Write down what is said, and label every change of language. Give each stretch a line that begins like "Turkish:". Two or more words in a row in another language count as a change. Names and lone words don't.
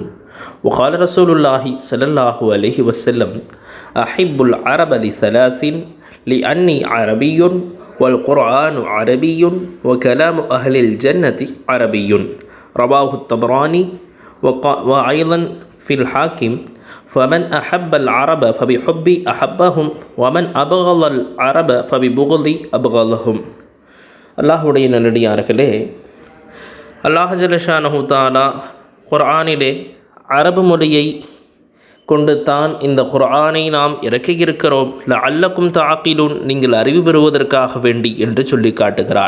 Arabic: وقال رسول الله صلى الله عليه وسلم أحب العرب لثلاث لأني عربي والقرآن عربي وكلام أهل الجنة عربي. رواه الطبراني وأيضا في الحاكم. فمن أحب العرب فبحبي أحبهم ومن أبغض العرب فببغضي أبغضهم.
Tamil: அல்லாஹுடைய நல்லடியார்களே, அல்லாஹ்
Arabic: جل شأنه تعالى
Tamil: குர்ஆனிலே அரபு மொழியை கொண்டு தான் இந்த குர்ஆனை நாம் இறக்கியிருக்கிறோம்,
Arabic: لعلكم تعقلون,
Tamil: நீங்கள் அறிவு பெறுவதற்காக வேண்டி என்று சொல்லி காட்டுகிறான்.